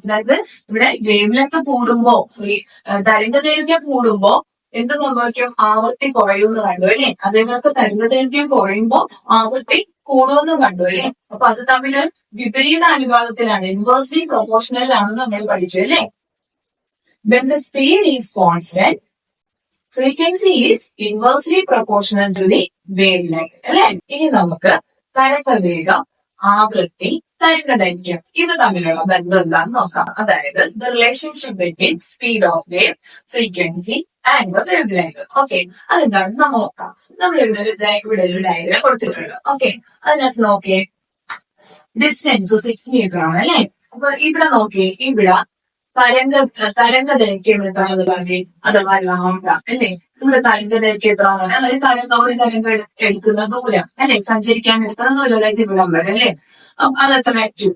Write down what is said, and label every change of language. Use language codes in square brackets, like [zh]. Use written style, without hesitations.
[ml] അതായത് ഇവിടെ wave length കൂടുമ്പോ തരംഗ ദൈർഘ്യം കൂടുമ്പോ എന്ത് സംഭവിക്കും? ആവൃത്തി കുറയുമെന്ന് കണ്ടു അല്ലെ. അതേപോലെ തരംഗ ദൈർഘ്യം കുറയുമ്പോ ആവൃത്തി കൂടുമെന്ന് കണ്ടു അല്ലെ. അപ്പൊ അത് തമ്മില് വിപരീത അനുപാതത്തിലാണ്, [en] inversely proportional [ml] ആണെന്ന് നമ്മൾ പഠിച്ചു അല്ലെ. [en] When the speed is constant, frequency is inversely proportional to the wavelength [ml] അല്ലെ. ഇനി നമുക്ക് തരംഗവേഗം, ആവൃത്തി, തരംഗദൈർഘ്യം ഇത് തമ്മിലുള്ള ബന്ധം എന്താന്ന് നോക്കാം. അതായത് [en] the relationship between speed of wave, frequency and the wavelength. [ml] Okay, അതെന്താണെന്ന് നമ്മൾ നോക്കാം. നമ്മൾ ഇവിടെ ഒരു ഡയഗ്രം കൊടുത്തിട്ടുണ്ട്. ഓക്കെ, അതിനകത്ത് നോക്കിയേ, ഡിസ്റ്റൻസ് 6 മീറ്റർ ആണ് അല്ലെ. അപ്പൊ ഇവിടെ നോക്കിയേ, ഇവിടെ തരംഗ ദൈർഘ്യം എത്രയാണെന്ന് പറഞ്ഞേ, അഥവാ ലാംഡ അല്ലെ. ഇവിടെ തരംഗ ദൈർഘ്യം എത്രയാണെന്ന് പറഞ്ഞാൽ അതായത് ഒരു തരംഗം എടുക്കുന്ന ദൂരം അല്ലെ, സഞ്ചരിക്കാൻ എടുക്കുന്ന ദൂരം, അതായത് ഇവിടം വരെ അല്ലെ. അതെത്ര? 2.